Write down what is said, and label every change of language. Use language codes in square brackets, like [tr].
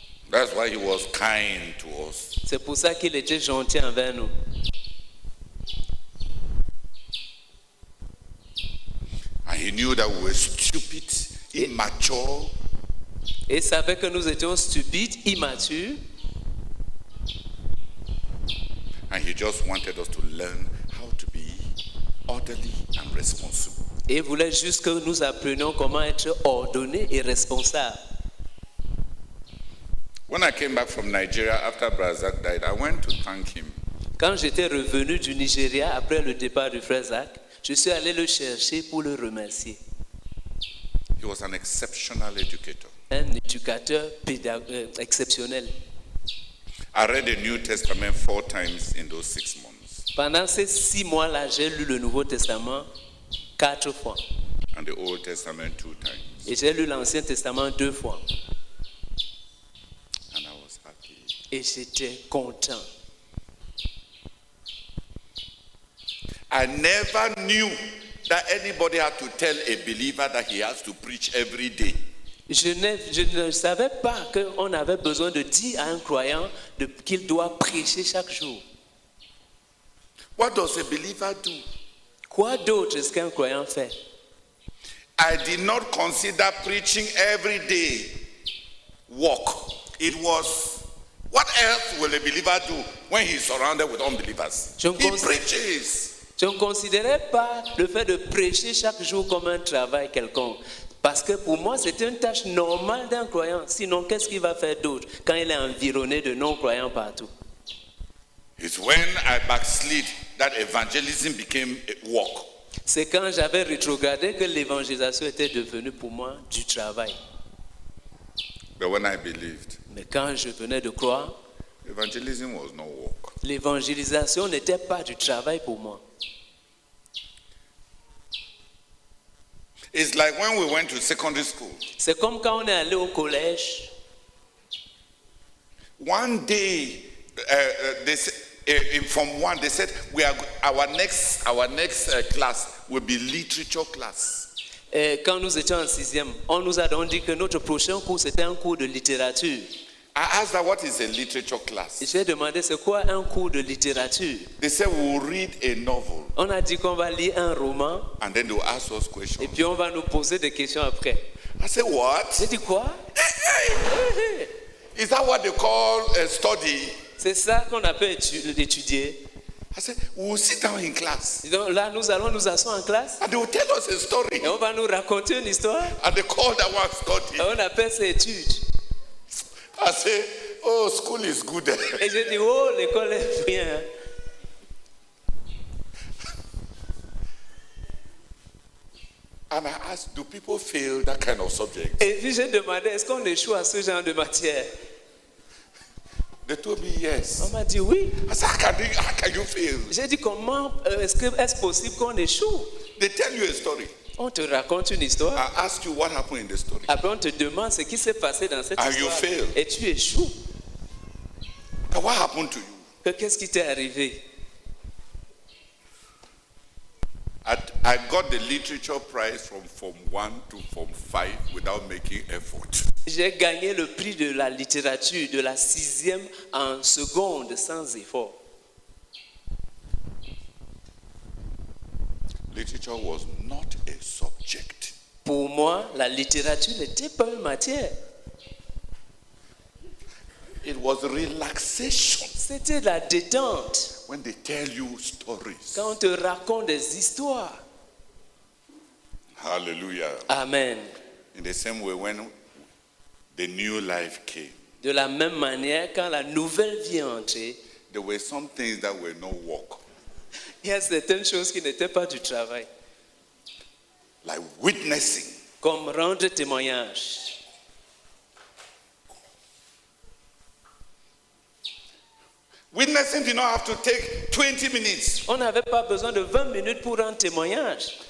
[en] That's why he was kind to us. [fr] C'est pour ça qu'il était gentil envers nous. [en] And he knew that we were stupid, immature, [fr] Et il savait que nous étions stupides, immatures. [en] and he just wanted us to learn how to be orderly and responsible. [fr] Et il voulait juste que nous apprenions comment être ordonnés et responsables. [en] When I came back from Nigeria after Brazak died, I went to thank him. [fr] Quand j'étais revenu du Nigeria après le départ du frère Zach, je suis allé le chercher pour le remercier. [en] He was an exceptional educator. [fr] Un éducateur exceptionnel. [en] I read the New Testament 4 times in those 6 months, [fr] Pendant ces 6 mois-là, j'ai lu le Nouveau Testament 4 fois. [en] and the Old Testament 2 times, [fr] Et j'ai lu l'Ancien Testament 2 fois. [en] and I was happy. [fr] Et j'étais content. [en] I never knew that anybody had to tell a believer that he has to preach every day. [fr] Je ne savais pas qu'on avait besoin de dire à un croyant qu'il doit prêcher chaque jour. [en] What does a believer do? [fr] Quoi d'autre est-ce qu'un croyant fait? [en] I did not consider preaching every day work. It was, what else will a believer do when he's surrounded with unbelievers? [fr] Je [en] He cons- preaches. [fr] Je ne considérais pas le fait de prêcher chaque jour comme un travail quelconque. Parce que pour moi, c'est une tâche normale d'un croyant. Sinon, qu'est-ce qu'il va faire d'autre quand il est environné de non-croyants partout? [en] It's when I backslid that evangelism became a work. [fr] C'est quand j'avais rétrogradé que l'évangélisation était devenue pour moi du travail. [en] But when I believed, [fr] Mais quand je venais de croire, [en] evangelism was no work. [fr] l'évangélisation n'était pas du travail pour moi. [en] It's like when we went to secondary school. [fr] C'est comme quand on est allé au collège. [en] One day, they said, in Form 1, they said our next class will be literature class. [fr] Et quand nous étions en 6e, on nous a donc dit que notre prochain cours, c'était un cours de littérature. [en] I asked her, what is a literature class? [fr] Et j'ai demandé, c'est quoi un cours de littérature? [en] They said we will read a novel, [fr] On a dit qu'on va lire un roman [en] and then they will ask us [fr] et [en] questions. [fr] puis on va nous poser des questions après. [en] I said, what? [fr] J'ai dit quoi? [en] Is that what they call a study? [fr] C'est ça qu'on appelle étudier. [en] I said, we will sit down in class, [fr] Et donc là, nous allons nous asseoir en classe [en] and they will tell us a story, [fr] et on va nous raconter une histoire. [en] and they call that one [fr] Et [en] study. [fr] on appelle ça étude. [en] I say, oh, school is good. [fr] Et j'ai dit, oh, l'école est bien. [en] And I asked, do people fail that kind of subject? [fr] Et puis j'ai demandé, est-ce qu'on échoue à ce genre de matière? [en] They told me yes. [fr] On m'a dit oui. [en] I said, how can you fail? [fr] J'ai dit, comment est-ce possible qu'on échoue? [en] They tell you a story. [fr] On te raconte une histoire. [en] I ask you what happened in the story. [fr] Après, on te demande ce qui s'est passé dans cette [en] And you [fr] histoire. [en] fail. [fr] Et tu échoues. [en] And what happened to you? [fr] Qu'est-ce qui t'est arrivé? [en] I got the literature prize from Form 1 to Form 5 without making effort. [fr] J'ai gagné le prix de la littérature de la 6e en seconde sans effort. [en] Literature was not a subject. [fr] Pour moi, la littérature n'était pas une matière. [en] It was relaxation [fr] C'était la détente. [en] when they tell you stories. [fr] Quand on te raconte des histoires. [en] Hallelujah. [fr] Amen. [en] In the same way, when the new life came, [fr] De la même manière, quand la nouvelle vie est entrée, [en] there were some things that were no work, [fr] il y a certaines choses qui n'étaient pas du travail. [en] like witnessing. [fr] Comme rendre témoignage. [en] Witnessing did not have to take 20 minutes. [fr] On n'avait pas besoin de 20 minutes pour rendre témoignage.